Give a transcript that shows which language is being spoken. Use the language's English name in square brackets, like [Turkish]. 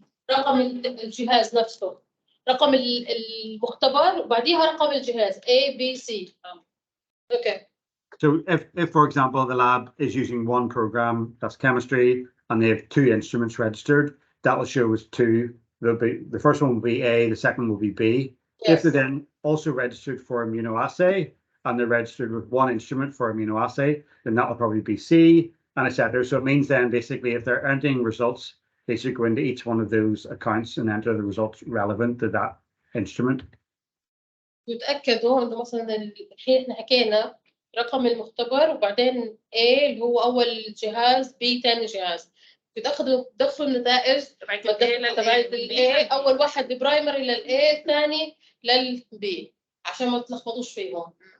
[Arabic] رقم الجهاز نفسه، رقم المختبر وبعديها رقم الجهاز A, B, C. [English] Okay. So if for example the lab is using one program, that's chemistry, and they have 2 instruments registered, that will show as 2. There'll be the first one will be A, the second will be B. Yes. If they're then also registered for immunoassay and they're registered with 1 instrument for immunoassay, then that will probably be C, and etc. So it means then basically if they're entering results, they should go into each one of those accounts and enter the results relevant to that instrument. [Arabic] يتأكدوا إنه مثلا الحين إحنا حكينا رقم المختبر وبعدين A اللي هو أول جهاز B ثاني جهاز. بتاخدوا تدخلوا النتائج تبعت A أول واحد بالبرايمري للA الثاني للB عشان ما تلخبطوش فيهم.